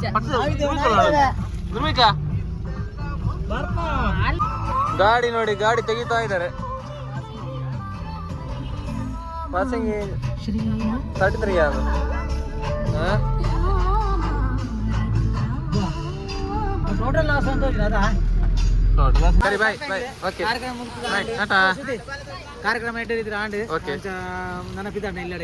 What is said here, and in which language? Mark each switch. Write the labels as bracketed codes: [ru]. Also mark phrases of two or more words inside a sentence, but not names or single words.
[kn] ಧ್ರುವಿಕಾ ಗಾಡಿ ನೋಡಿ, ಗಾಡಿ ತೆಗಿತಾ ಇದ್ದಾರೆ. ಪಾಸಿಂಗ್ 33 ಯಾವುದು [en] total loss [kn] ಅಂತ ಅದ [en] ಸರಿ bye bye okay [kn] ಕಾರ್ಯಕ್ರಮ ಟಾಟಾ. ಕಾರ್ಯಕ್ರಮ ಇಟ್ಟಿದ್ರೆ ಆಂಡ್ ಓಕೆ ನೆನಪಿದ್ದಾನೆ ಇಲ್ಲಡೆ